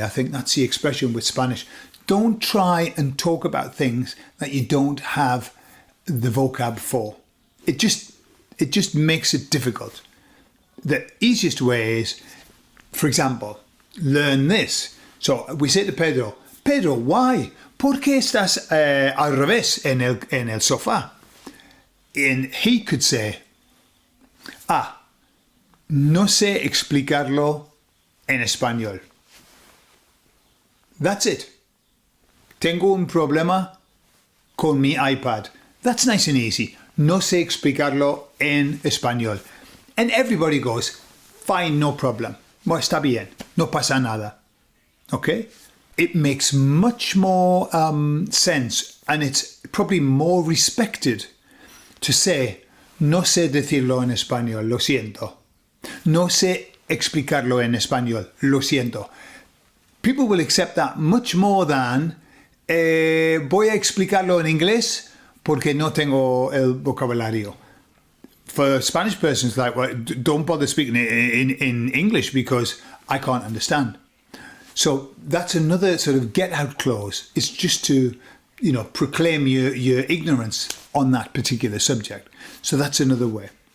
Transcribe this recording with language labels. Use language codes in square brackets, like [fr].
[en] I think that's the expression with Spanish. Don't try and talk about things that you don't have the vocab for. It just makes it difficult. The easiest way is, for example, learn this. So we say to Pedro, Pedro, why? [es] ¿Por qué estás al revés en el sofá? [en] And he could say, [es] no sé explicarlo en español. [en] That's it. [es] Tengo un problema con mi iPad. [en] That's nice and easy. [es] No sé explicarlo en español. [en] And everybody goes, fine, no problem. [es] Bueno, está bien. No pasa nada. [en] Okay? It makes much more sense, and it's probably more respected to say, [es] no sé decirlo en español, lo siento. No sé explicarlo en español, lo siento. [en] People will accept that much more than, [es] voy a explicarlo en inglés porque no tengo el vocabulario. [en] For Spanish persons, like, well, don't bother speaking in English because I can't understand. So that's another sort of get out clause. It's just to, proclaim your ignorance on that particular subject. So that's another way.